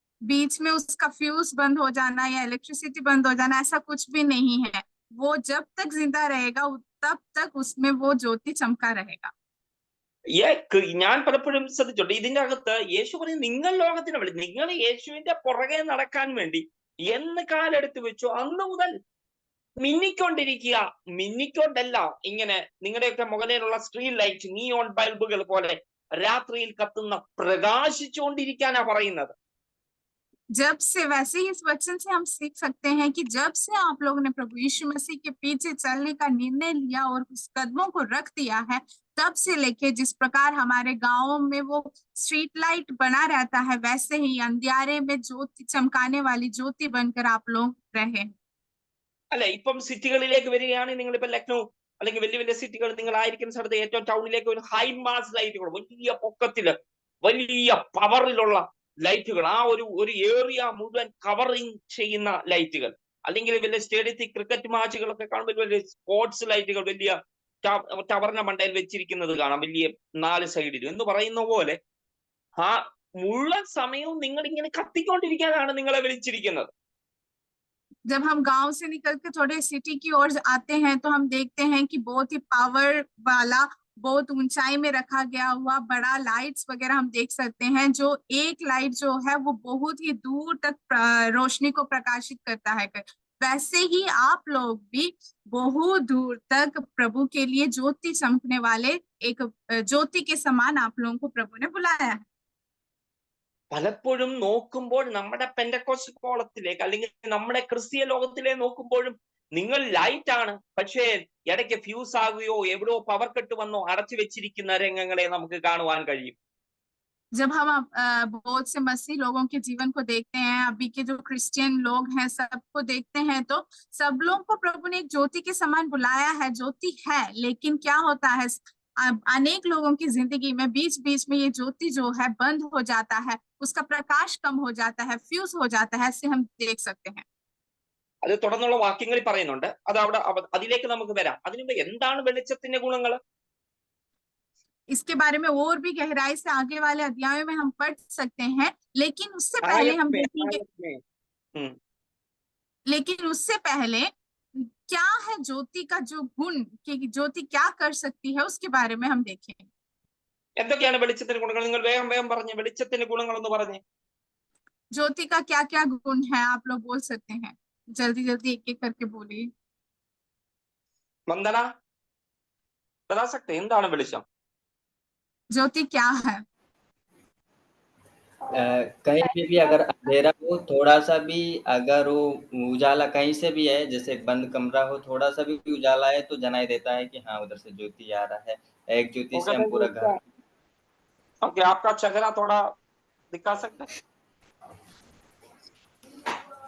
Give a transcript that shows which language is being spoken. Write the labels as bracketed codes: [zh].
[hi] बीच में उसका फ्यूज बंद हो जाना या इलेक्ट्रिसिटी बंद हो जाना ऐसा कुछ भी नहीं है। वो जब तक जिंदा रहेगा तब तक उसमें वो ज्योति चमका रहेगा। [ml] ഞാൻ പലപ്പോഴും ശ്രദ്ധിച്ചോട്ടെ, ഇതിന്റെ അകത്ത് യേശു പറയും നിങ്ങൾ ലോകത്തിന് വേണ്ടി, നിങ്ങൾ യേശുവിന്റെ പുറകെ നടക്കാൻ വേണ്ടി എന്ന് കാലെടുത്ത് വെച്ചു അന്ന് മുതൽ മിന്നിക്കൊണ്ടിരിക്കുക. മിന്നിക്കൊണ്ടല്ല, ഇങ്ങനെ നിങ്ങളുടെയൊക്കെ മുകളിലുള്ള സ്ട്രീറ്റ് ലൈറ്റ്, നിയോൺ ബൾബുകൾ പോലെ രാത്രിയിൽ കത്തുന്ന പ്രകാശിച്ചുകൊണ്ടിരിക്കാനാ പറയുന്നത്. [hi] जब से वैसे ही इस वचन से हम सीख सकते हैं कि जब से आप लोगों ने प्रभु यीशु मसीह के पीछे चलने का निर्णय लिया और उस कदमों को रख दिया है, तब से लेके जिस प्रकार हमारे गाँव में वो स्ट्रीट लाइट बना रहता है, वैसे ही अंधियारे में ज्योति चमकाने वाली ज्योति बनकर आप लोग रहे। [ml] അല്ലെ, ഇപ്പം സിറ്റികളിലേക്ക് വരികയാണെങ്കിൽ നിങ്ങളിപ്പോ ലക്നൗ അല്ലെങ്കിൽ വലിയ വലിയ സിറ്റികൾ നിങ്ങൾ ആയിരിക്കുന്ന സ്ഥലത്ത് ഏറ്റവും ടൗണിലേക്ക് ഒരു ഹൈ മാസ് ലൈറ്റുകൾ, വലിയ പൊക്കത്തില് വലിയ പവറിലുള്ള ലൈറ്റുകൾ, ആ ഒരു ഏരിയ മുഴുവൻ കവറിങ് ചെയ്യുന്ന ലൈറ്റുകൾ, അല്ലെങ്കിൽ വലിയ സ്റ്റേഡിയത്തിൽ ക്രിക്കറ്റ് മാച്ചുകളൊക്കെ കാണുമ്പോൾ വലിയ സ്പോർട്സ് ലൈറ്റുകൾ വലിയ ടവറിന്റെ മണ്ടയിൽ വെച്ചിരിക്കുന്നത് കാണാം, വലിയ 4 സൈഡിലും എന്ന് പറയുന്ന പോലെ ആ മുഴുവൻ സമയവും നിങ്ങൾ ഇങ്ങനെ കത്തിക്കൊണ്ടിരിക്കാനാണ് നിങ്ങളെ വിളിച്ചിരിക്കുന്നത്. [hi] जब हम गांव से निकल के थोड़े सिटी की ओर आते हैं तो हम देखते हैं कि बहुत ही पावर वाला, बहुत ऊंचाई में रखा गया हुआ बड़ा लाइट्स वगैरह हम देख सकते हैं, जो एक लाइट जो है वो बहुत ही दूर तक रोशनी को प्रकाशित करता है। वैसे ही आप लोग भी बहुत दूर तक प्रभु के लिए ज्योति चमकने वाले एक ज्योति के समान आप लोगों को प्रभु ने बुलाया है। [ml] പലപ്പോഴും നോക്കുമ്പോൾ നമ്മുടെ പെന്തക്കോസ്റ്റ് കോളത്തിലേക്ക് അല്ലെങ്കിൽ നമ്മുടെ ക്രിസ്തീയ ലോകത്തിലെ നോക്കുമ്പോഴും നിങ്ങൾ ലൈറ്റ് ആണ്, പക്ഷേ ഇടയ്ക്ക് ഫ്യൂസ് ആകുകയോ എവിടെയോ പവർ കട്ട് വന്നോ അടച്ചു വെച്ചിരിക്കുന്ന രംഗങ്ങളെ നമുക്ക് കാണുവാൻ കഴിയും. [hi] जब हम बहुत से मसीह लोगों के जीवन को देखते हैं, अभी के जो क्रिश्चियन लोग हैं सबको देखते हैं, तो सब लोगों को प्रभु ने एक ज्योति के समान बुलाया है। ज्योति है, लेकिन क्या होता है अनेक लोगों की जिंदगी में बीच बीच में ये ज्योति जो है बंद हो जाता है, उसका प्रकाश कम हो जाता है, फ्यूज हो जाता है, ऐसे हम देख सकते हैं। [ml] അത് തുടർന്നുള്ള വാക്യങ്ങളിൽ പറയുന്നുണ്ട്, അത് അവിടെ അതിലേക്ക് നമുക്ക് വരാം. അതിനുമുമ്പ് എന്താണ് വെളിച്ചത്തിന്റെ ഗുണങ്ങൾ? [hi] इसके बारे में और भी गहराई से आगे वाले अध्यायों में हम पढ़ सकते हैं, लेकिन उससे पहले हम देखेंगे, लेकिन उससे पहले क्या है ज्योति का जो गुण, कि ज्योति क्या कर सकती है, उसके बारे में हम देखेंगे। [ml] എന്തൊക്കെയാണ് വെളിച്ചത്തിന്റെ ഗുണങ്ങൾ? നിങ്ങൾ വേഗം വേഗം പറഞ്ഞേ, വെളിച്ചത്തിന്റെ ഗുണങ്ങൾ ഒന്ന് പറഞ്ഞേ. [hi] ज्योति का क्या क्या गुण है, आप लोग बोल सकते हैं, जल्दी जल्दी एक एक करके बोलिए। [ml] വന്ദന [hi] बता सकते हैं [ml] എന്താണ് വെളിച്ചം? [hi] ज्योति क्या है? कहीं पे भी अगर अंधेरा हो, थोड़ा सा भी अगर वो उजाला कहीं से भी है, जैसे बंद कमरा हो, थोड़ा सा भी उजाला है तो जनाई देता है कि हाँ उधर से ज्योति आ रहा है। एक ज्योति से हम पूरा घर। ओके, आपका चेहरा थोड़ा दिखा सकते हैं?